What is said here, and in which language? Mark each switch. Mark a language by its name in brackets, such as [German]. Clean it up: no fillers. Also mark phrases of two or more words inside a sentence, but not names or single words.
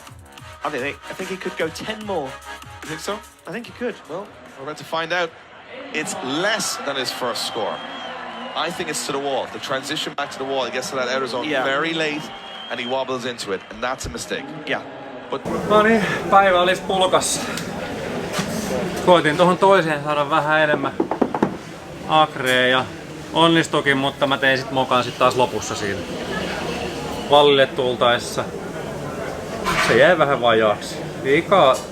[English] I think he could go 10 more. You think so? I think he could. Well, we're about to find out. It's less than his first score. I think it's to the wall. The transition back to the wall, he gets to that outer zone very late, and he wobbles into it, and that's a mistake. Yeah. But [Finnish] No niin, päivä olisi pulkassa. Koitin tuohon toiseen saada vähän enemmän akrea ja onnistukin, mutta mä tein sit mokan sit taas lopussa siinä vallille tultaessa. Se jäi vähän vajaaksi. Liikaa.